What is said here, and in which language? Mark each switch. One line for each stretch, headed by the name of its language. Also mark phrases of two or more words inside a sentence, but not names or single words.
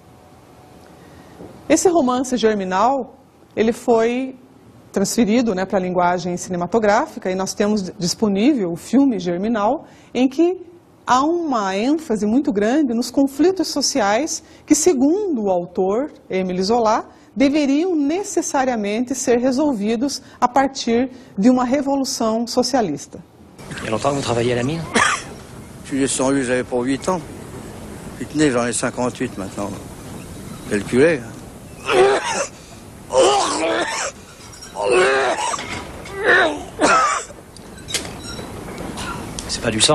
Portuguese: Esse romance Germinal, ele foi transferido, né, para a linguagem cinematográfica, e nós temos disponível o filme Germinal, em que há uma ênfase muito grande nos conflitos sociais que, segundo o autor, Émile Zola, deveriam necessariamente ser resolvidos a partir de uma revolução socialista.
French: Il y a longtemps que vous travaillez à la mine? Je suis descendu, j'avais pour 8 ans. Puis tenez, j'en ai 58 maintenant. Calculez. C'est pas du sang?